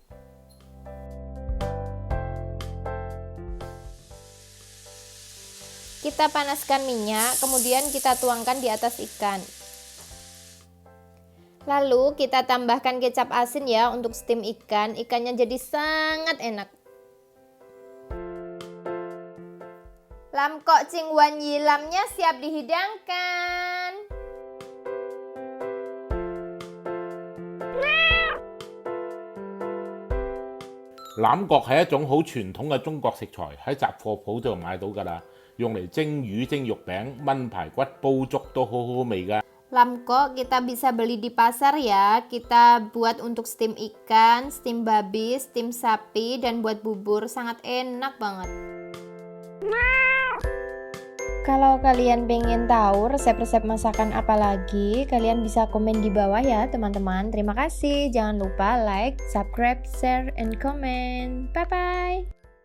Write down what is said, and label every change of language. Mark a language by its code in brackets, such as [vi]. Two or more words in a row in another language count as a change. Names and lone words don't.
[id] Kita panaskan minyak, kemudian kita tuangkan di atas ikan. Lalu kita tambahkan kecap asin ya untuk steam ikan. Ikannya jadi sangat enak. Lam kok cing wan yi lamnya siap dihidangkan. [yue] 欖角係一種好傳統嘅中國食材，喺雜貨鋪度買到㗎啦，用嚟蒸魚、蒸肉餅、炆排骨、煲粥都好好味㗎。 [id] Lam kok kita bisa beli di pasar ya. Kita buat untuk steam ikan, steam babi, steam sapi, dan buat bubur. Sangat enak banget. Kalau kalian pengen tahu resep-resep masakan apa lagi, kalian bisa komen di bawah ya teman-teman. Terima kasih. Jangan lupa [en] like, subscribe, share, and comment. [id] Bye-bye.